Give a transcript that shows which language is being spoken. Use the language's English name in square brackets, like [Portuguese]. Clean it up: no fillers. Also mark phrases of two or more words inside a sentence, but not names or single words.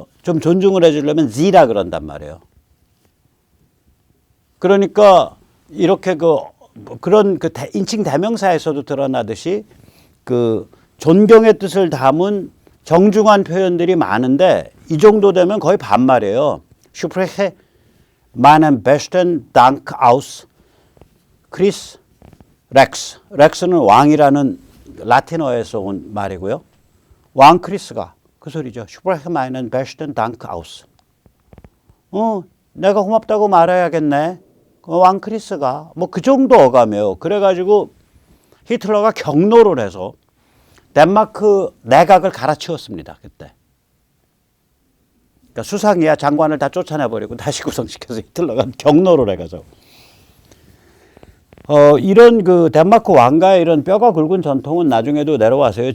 [Korean] 좀 존중을 해주려면 지라 그런단 말이에요. 그러니까 이렇게 그런 인칭 대명사에서도 드러나듯이 그 존경의 뜻을 담은 정중한 표현들이 많은데 이 정도 되면 거의 반말이에요. [German] Spreche meinen besten Dank aus Chris Rex. [Korean] 렉스는 왕이라는 라틴어에서 온 말이고요. 왕 크리스가 그 소리죠. [German] Spreche meinen besten Dank aus. [Korean] 내가 고맙다고 말해야겠네. 왕 크리스가 뭐 그 정도 어감이에요. 그래가지고 히틀러가 경로를 해서 덴마크 내각을 갈아치웠습니다. 그때. 그러니까 수상이야 장관을 다 쫓아내버리고 다시 구성시켜서 히틀러가 경로를 해가지고 이런 그 덴마크 왕가의 이런 뼈가 굵은 전통은 나중에도 내려와서요.